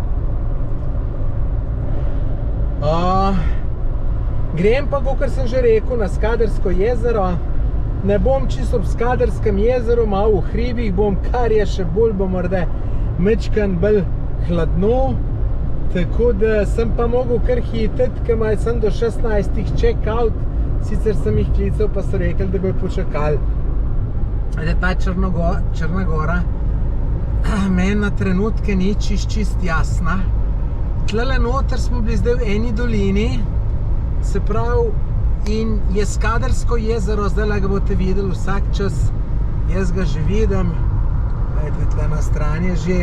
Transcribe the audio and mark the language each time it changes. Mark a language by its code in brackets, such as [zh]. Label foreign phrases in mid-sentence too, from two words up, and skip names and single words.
[sl] Grem pa, kakor sem že rekel, na Skadarsko jezero. Ne bom čisto ob Skadarskem jezeru, malo v hribih bom, kar je še bolj, bo morda mečkan bolj hladno. Tako da sem pa mogel kar hiteti, ker sem do 16 check-out. Sicer sem jih klical, pa so rekli, da bojo počakali. Da ta Črna gora meni na trenutke ni čist jasna. Tlele noter smo bili zdaj v eni dolini, se pravi, in je Skadarsko jezero, zdaj ga boste videli vsak čas, jaz ga že vidim, gledajte, tle na strani je že.